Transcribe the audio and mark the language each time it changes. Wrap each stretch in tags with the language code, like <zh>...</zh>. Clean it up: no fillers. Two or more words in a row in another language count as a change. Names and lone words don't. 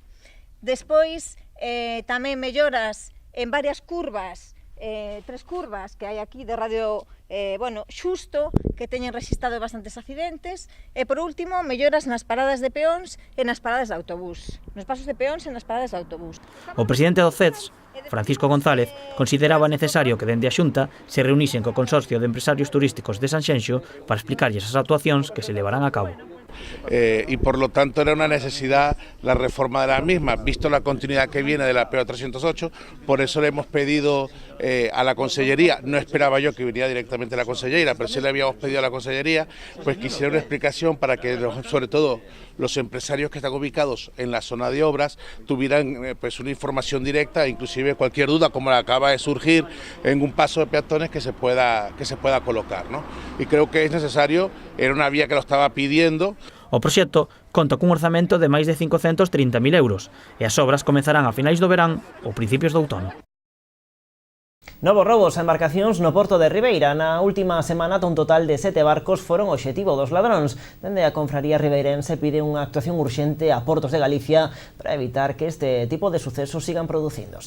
<gl>Despois, tamén melloras en varias curvas, 3 curvas que hai aquí de radio xusto, que teñen rexistrado bastantes accidentes, e por último, melloras nas paradas de peóns e nas paradas de autobús, nos pasos de peóns e nas paradas de autobús. O presidente do CEDS, Francisco González, consideraba necesario que dende a Xunta se reunisen co Consorcio de Empresarios Turísticos de Sanxenxo para explicarlles as actuacións que se levarán a cabo.</gl> <es>Y por lo tanto era una necesidad la reforma de la misma, visto la continuidad que viene de la PO 308, por eso le hemos pedido a la Consellería, no esperaba yo que viniera directamente la Consellera, pero sí le habíamos pedido a la Consellería pues que hiciera una explicación para que sobre todo los empresarios que están ubicados en la zona de obras tuvieran pues una información directa, inclusive cualquier duda como la acaba de surgir en un paso de peatones que se pueda colocar, ¿no? Y creo que es necesario, era una vía que lo estaba pidiendo.</es> <gl>O proxecto conta cun orzamento de máis de 530.000 euros e as obras comezarán a finais do verán ou principios do outono. Novos robos a embarcacións no porto de Ribeira. Na última semana, un total de 7 barcos foron obxectivo dos ladróns. Dende a confraría ribeirense pide unha actuación urxente a Portos de Galicia para evitar que este tipo de sucesos sigan producíndose.</gl>